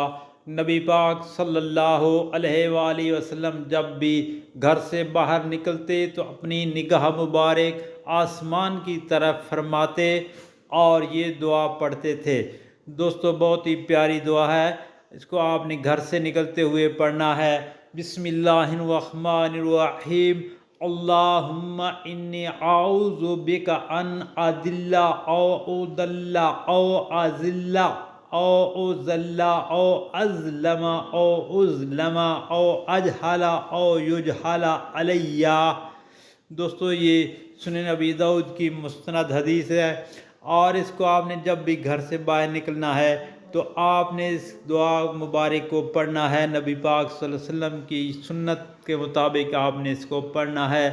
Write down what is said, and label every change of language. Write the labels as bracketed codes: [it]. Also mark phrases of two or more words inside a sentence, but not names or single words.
[ur] نبی پاک [ar] صلی اللہ علیہ وآلہ وسلم [ur] جب بھی گھر سے باہر نکلتے تو اپنی نگاہ مبارک آسمان کی طرف فرماتے اور یہ دعا پڑھتے تھے۔ دوستو بہت ہی پیاری دعا ہے، اس کو آپ نے گھر سے نکلتے ہوئے پڑھنا ہے۔ [ar] بسم اللہ الرحمن الرحیم۔ اللہم انی اعوذ بک ان اضل او اضل او اذل او اذل او اظلم او اظلم او اجہل او یجہل علی۔ [ur] دوستو یہ سنن ابی داؤد کی مستند حدیث ہے، اور اس کو آپ نے جب بھی گھر سے باہر نکلنا ہے تو آپ نے اس دعا مبارک کو پڑھنا ہے۔ نبی پاک [ar] صلی اللہ علیہ وسلم [ur] کی سنت کے مطابق آپ نے اس کو پڑھنا ہے۔